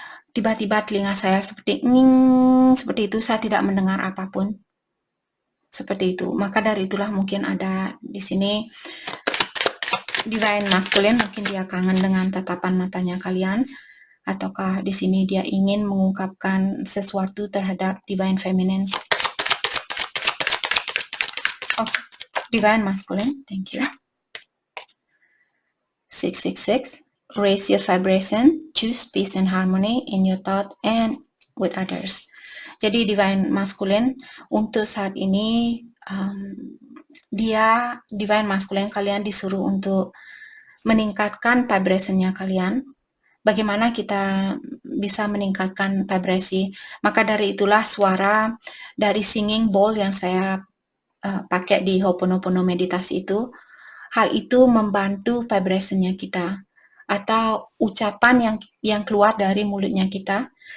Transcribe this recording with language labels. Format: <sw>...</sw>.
<id>Tiba-tiba telinga saya seperti nging, seperti itu, saya tidak mendengar apapun. Seperti itu. Maka dari itulah mungkin ada di sini divine masculine, mungkin dia kangen dengan tatapan matanya kalian, ataukah di sini dia ingin mengungkapkan sesuatu terhadap divine feminine. Okay.</id> <en>Divine masculine, thank you. 666, raise your vibration, choose peace and harmony in your thought and with others.</en> <id>Jadi divine masculine untuk saat ini dia divine masculine kalian disuruh untuk meningkatkan vibration-nya kalian. Bagaimana kita bisa meningkatkan vibrasi? Maka dari itulah suara dari singing bowl yang saya pakai di Ho'oponopono meditasi itu, hal itu membantu vibration-nya kita atau ucapan yang keluar dari mulutnya kita.</id>